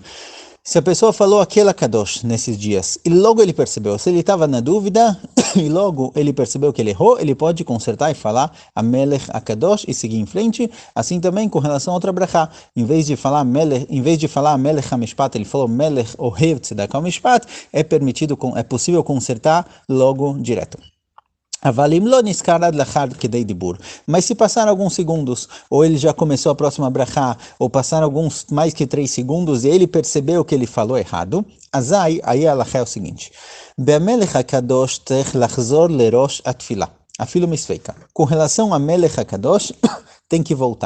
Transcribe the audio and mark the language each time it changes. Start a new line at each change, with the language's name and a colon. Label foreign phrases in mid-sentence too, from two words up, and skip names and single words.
Portuguese: Se a pessoa falou aquela kadosh nesses dias e logo ele percebeu, se ele estava na dúvida e logo ele percebeu que ele errou, ele pode consertar e falar
Hebrew: המלך הקדוש
Portuguese: e seguir em frente. Assim também com relação a outra brachá, em vez de falar
Hebrew: המלך המשפט,
Portuguese: ele falou
Hebrew: מלך אוהב צדקה משפט,
Portuguese: é possível consertar logo direto. Mas se passar alguns segundos, ou ele já começou a próxima brachá, ou passaram alguns mais que 3 segundos, e ele percebeu que ele falou errado, aí a halakha é o seguinte: com relação a
Hebrew: מלך הקדוש,
Portuguese: tem que voltar.